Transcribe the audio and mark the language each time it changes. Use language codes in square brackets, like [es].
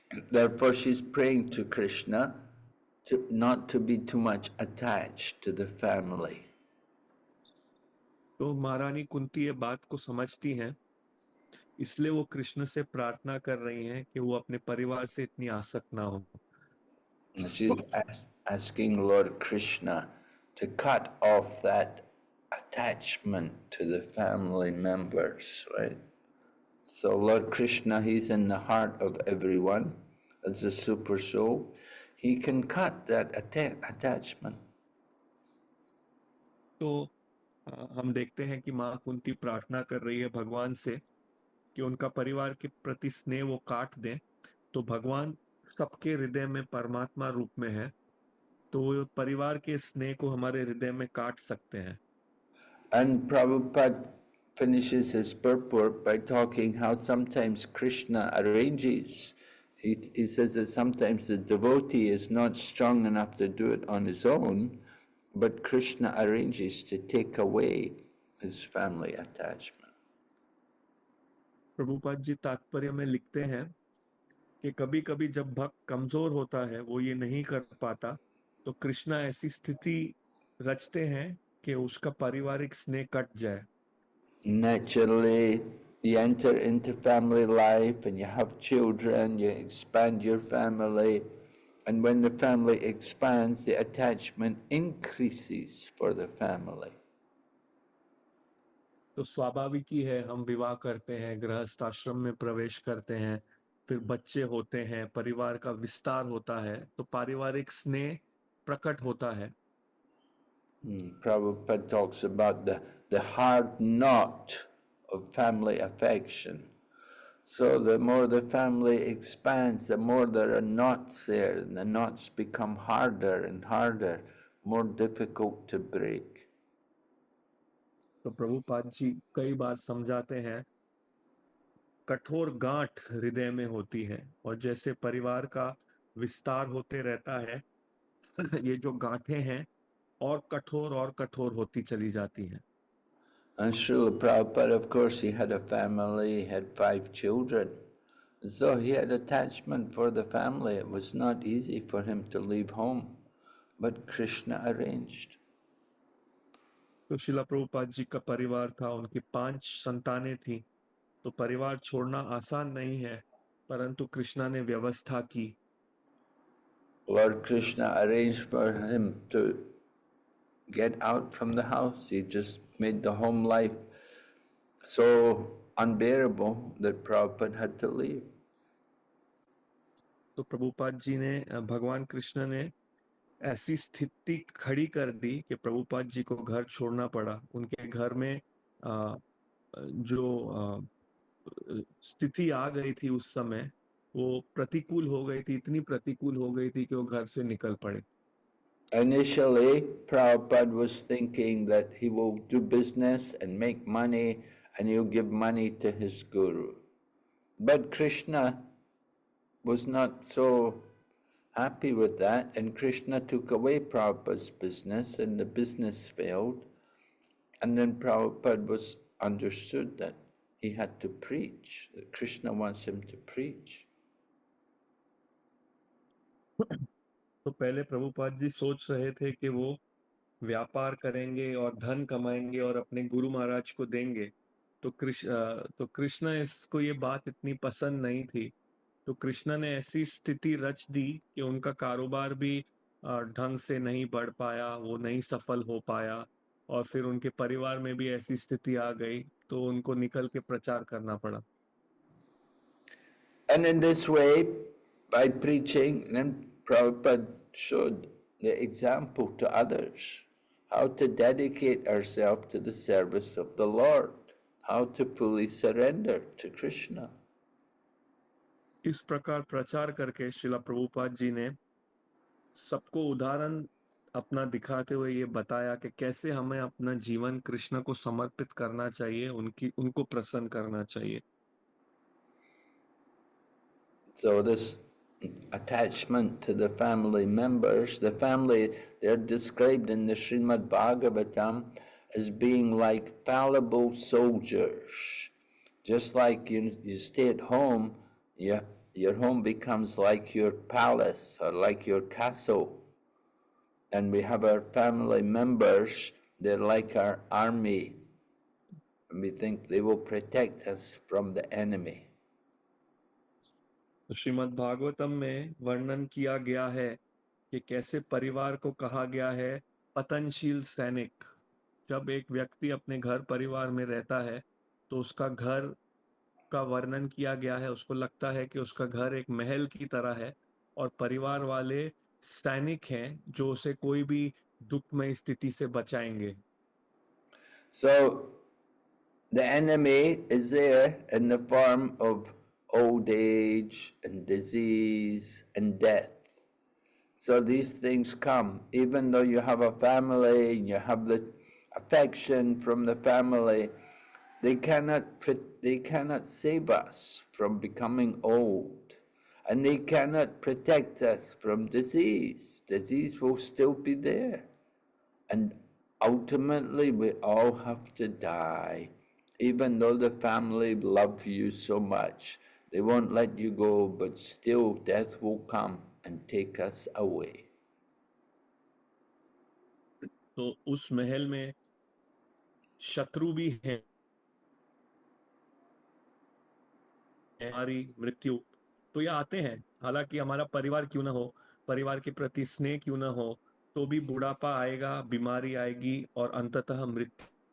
[en] Therefore she's praying to Krishna not to be too much attached to the family. [hi] तो महारानी कुंती ये बात को समझती हैं, इसलिए वो कृष्ण से प्रार्थना कर रही हैं कि वो अपने परिवार से इतनी आसक्त ना हो। [en] She's asking Lord Krishna to cut off that attachment to the family members, right? So Lord Krishna, he's in the heart of everyone as a super soul. He can cut that attachment. [hi] तो हम देखते हैं कि माँ कुंती प्रार्थना कर रही है भगवान से कि उनका परिवार के प्रति स्नेह वो काट दें। तो भगवान सबके हृदय में परमात्मा रूप में है, तो परिवार के स्नेह को हमारे हृदय में काट सकते हैं। [en] And Prabhupada finishes his purport by talking how sometimes Krishna arranges. He says that sometimes the devotee is not strong enough to do it on his own, but Krishna arranges to take away his family attachment. [hi] Prabhupada ji तात्पर्य में लिखते हैं कि कभी कभी जब भक्त कमजोर होता है, वो ये नहीं कर पाता, तो कृष्णा ऐसी स्थिति रचते हैं कि उसका पारिवारिक स्नेह कट जाए। [en] Naturally, you enter into family life and you have children, you expand your family, and when the family expands, the attachment increases for the family. [hi] तो स्वाभाविक ही है, हम विवाह करते हैं, गृहस्थ आश्रम में प्रवेश करते हैं, फिर बच्चे होते हैं, परिवार का विस्तार होता है, तो पारिवारिक स्नेह प्रकट होता है। [en] Prabhupada talks about the hard knot of family affection. So the more the family expands, the more there are knots there, and the knots become harder and harder. more difficult to break. [hi] तो प्रभुपाद जी कई बार समझाते हैं, कठोर गांठ हृदय में होती है, और जैसे परिवार का विस्तार होते रहता है, ये जो गांठें हैं और कठोर होती चली जाती हैं। [en] And Srila Prabhupada, of course, he had a family, he had 5 children. So he had attachment for the family. It was not easy for him to leave home, but Krishna arranged. [hi] तो शिला प्रभुपाद जी का परिवार था, उनकी 5 संतानें थी, तो परिवार छोड़ना आसान नहीं है, परंतु कृष्णा ने व्यवस्था की। [en] Lord Krishna arranged for him to get out from the house. He just made the home life so unbearable that Prabhupada had to leave. [hi] तो प्रभुपाद जी ने, भगवान कृष्ण ने ऐसी स्थिति खड़ी कर दी कि प्रभुपाद जी को घर छोड़ना पड़ा। उनके घर में जो स्थिति आ गई थी उस समय, वो प्रतिकूल हो गई थी, इतनी प्रतिकूल हो गई थी कि वो घर से निकल पड़े। [en] Initially, Prabhupada was thinking that he will do business and make money and he'll give money to his guru. But Krishna was not so happy with that, and Krishna took away Prabhupada's business and the business failed. And then Prabhupada was understood that he had to preach, that Krishna wants him to preach. [hi] तो पहले प्रभुपाद जी सोच रहे थे कि वो व्यापार करेंगे और धन कमाएंगे और अपने गुरु महाराज को देंगे। तो कृष्ण इसको ये बात इतनी पसंद नहीं थी, तो कृष्ण ने ऐसी स्थिति रच दी कि उनका कारोबार भी ढंग से नहीं बढ़ पाया, वो नहीं सफल हो पाया, और फिर उनके परिवार में भी ऐसी स्थिति आ गई, तो उनको निकल के प्रचार करना पड़ा। [en] And in this way, by preaching, then Prabhupada showed the example to others, how to dedicate ourselves to the service of the Lord, how to fully surrender to Krishna. [hi] इस प्रकार प्रचार करके श्रीला प्रभुपाद जी ने सबको उदाहरण अपना दिखाते हुए ये बताया कि कैसे हमें अपना जीवन कृष्ण को समर्पित करना चाहिए, उनको प्रसन्न करना चाहिए। [en] So this attachment to the family members, the family, they're described in the Srimad Bhagavatam as being like fallible soldiers. Just like you stay at home, your home becomes like your palace or like your castle. And we have our family members, they're like our army. And we think they will protect us from the enemy. [hi] तो श्रीमद् भागवतम में वर्णन किया गया है कि कैसे परिवार को कहा गया है पतनशील सैनिक। जब एक व्यक्ति अपने घर परिवार में रहता है तो उसका घर का वर्णन किया गया है, उसको लगता है कि उसका घर एक महल की तरह है और परिवार वाले सैनिक हैं जो उसे कोई भी दुखमय स्थिति से बचाएंगे। [en] So the enemy is there in the form of old age and disease and death. So these things come, even though you have a family and you have the affection from the family, they cannot save us from becoming old, and they cannot protect us from disease. Disease will still be there, and ultimately we all have to die. Even though the family love you so much, they won't let you go, but still death will come and take us away. [hi] तो उस महल में शत्रु भी हैं, हमारी मृत्यु, तो ये आते हैं। हालांकि हमारा परिवार क्यों ना हो, परिवार के प्रति स्नेह क्यों ना हो, तो भी बुढ़ापा आएगा, बीमारी आएगी और अंततः मृत्यु।